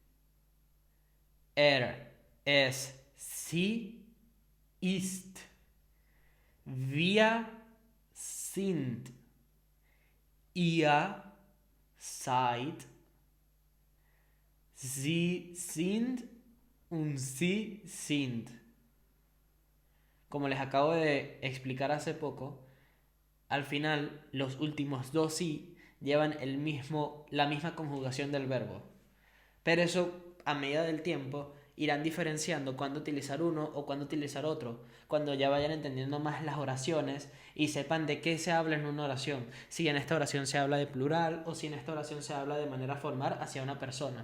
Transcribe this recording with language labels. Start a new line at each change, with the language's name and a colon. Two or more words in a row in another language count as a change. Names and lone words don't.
German: Es, sie ist. Wir sind. Ihr seid. Sie sind und sie sind.
Spanish: Como les acabo de explicar hace poco, al final los últimos dos sí llevan la misma conjugación del verbo. Pero eso, a medida del tiempo, irán diferenciando cuándo utilizar uno o cuándo utilizar otro, cuando ya vayan entendiendo más las oraciones y sepan de qué se habla en una oración, si en esta oración se habla de plural o si en esta oración se habla de manera formal hacia una persona.